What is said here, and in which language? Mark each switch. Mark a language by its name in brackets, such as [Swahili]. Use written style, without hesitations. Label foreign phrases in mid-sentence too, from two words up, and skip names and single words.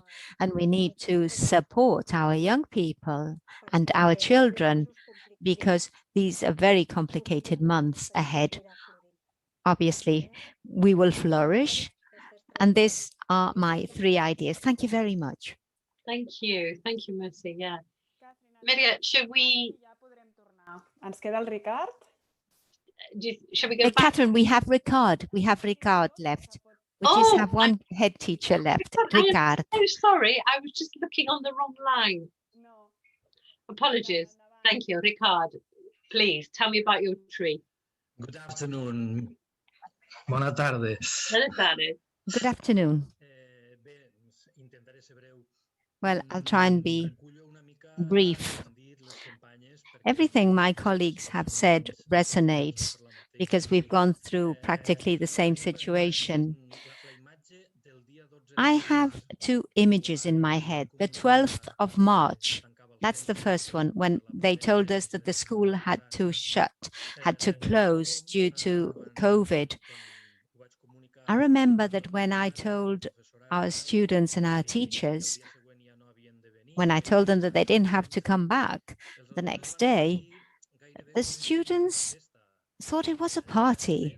[English] And we need to support our young people and our children, because these are very complicated months ahead. Obviously, we will flourish. And these are my 3 ideas. Thank you very much. Thank you, Mercy. Yeah. Maria, should we? [Catalan] Ens queda el Ricard. [English] Shall we go back? Kathryn, we have Ricard. We have Ricard left. We just have one head teacher left. Ricard. I'm so sorry. I was just looking on the wrong line. Apologies. Thank you, Ricard. Please tell me about your tree. Good afternoon. [Catalan] Bona tarde. [Spanish] Buenas tardes. [English] Good afternoon. [Catalan] Bé, intentaré ser breu. [English] Well, I'll try and be [Catalan] Recullo una mica [English] brief. [Catalan] el que han dit les companyes, perquè [English] Everything my colleagues have said resonates [Catalan] per la mateixa. [English] because we've gone through practically the same situation. [Catalan] La imatge del dia 12 [English] I have two images in my head. The 12th of March, that's the first one, when they told us that the school had to shut, had to close due to COVID. I remember that when I told our students and our teachers, when I told them that they didn't have to come back the next day, the students thought it was a party.